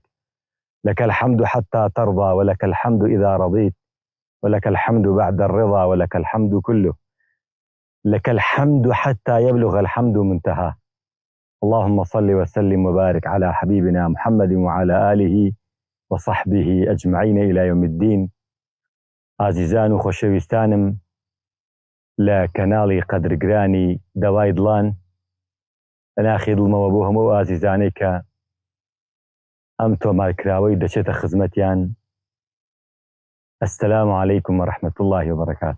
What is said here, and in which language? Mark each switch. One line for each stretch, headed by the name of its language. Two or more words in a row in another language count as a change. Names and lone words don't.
Arabic: لك الحمد حتى ترضى، ولك الحمد إذا رضيت، ولك الحمد بعد الرضا، ولك الحمد كله. لك الحمد حتى يبلغ الحمد منتهى. اللهم صل وسلم وبارك على حبيبنا محمد وعلى آله وصحبه أجمعين إلى يوم الدين.
Central Kurdish: عزیزان و خۆشەویستانم لە کەناڵی قەدرگرانی دەوای دڵان، لەناخی دڵمەوە بۆ هەموو ئازیزانەی کە ئەم تۆمارکراوەی دەچێتە خزمەتیان.
Arabic: ئەسسەلامو عەلەیکم وەرەحمەت الله وبەرەکاتوه.